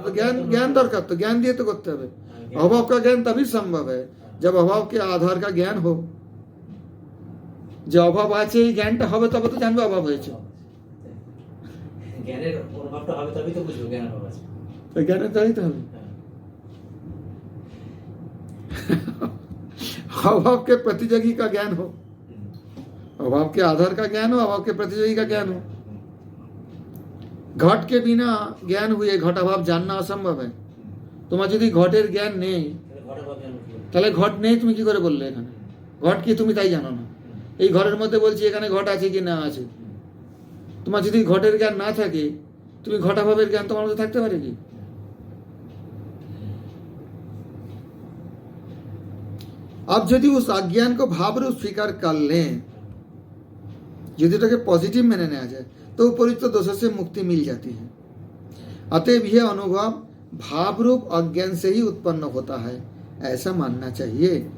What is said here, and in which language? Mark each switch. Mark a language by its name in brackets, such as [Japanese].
[Bangla] তো জ্ঞান দরকার, তো জ্ঞান দিয়ে তো করতে হবে। [Hindi] अभाव का ज्ञान तभी संभव है जब अभाव के आधार का ज्ञान हो। [Bangla] যে অভাব আছে এই জ্ঞানটা হবে, তবে তো জানবে অভাব হয়েছে। জ্ঞানের অনুভবটা হবে তবেই তো বুঝবে জ্ঞান অভাব আছে। তো জ্ঞানের দ্বারাই তো হবে। [Hindi] अभाव के प्रतियोगी का ज्ञान हो, अभाव के आधार का ज्ञान हो, अभाव के प्रतियोगी का ज्ञान हो। घट के बिना ज्ञान हुए घटाभाव जानना असंभव है। [Bangla] তোমার যদি ঘটের জ্ঞান নেই, তাহলে ঘট নেই তুমি কি করে বললে? এখানে ঘট কি তুমি তাই জানো না। এই ঘরের মধ্যে বলছি এখানে ঘট আছে কি না আছে। তোমার যদি ঘটের জ্ঞান না থাকে, তুমি ঘটাভাবের জ্ঞান তোমার মধ্যে থাকতে পারে কি? [Hindi] अब यदि उस अज्ञान को भाव रूप स्वीकार कर लें, यदि तो पॉजिटिव में आ जाए, तो उपरिक्त दोषों से मुक्ति मिल जाती है। अतएव यह अनुभव भाव रूप अज्ञान से ही उत्पन्न होता है, ऐसा मानना चाहिए।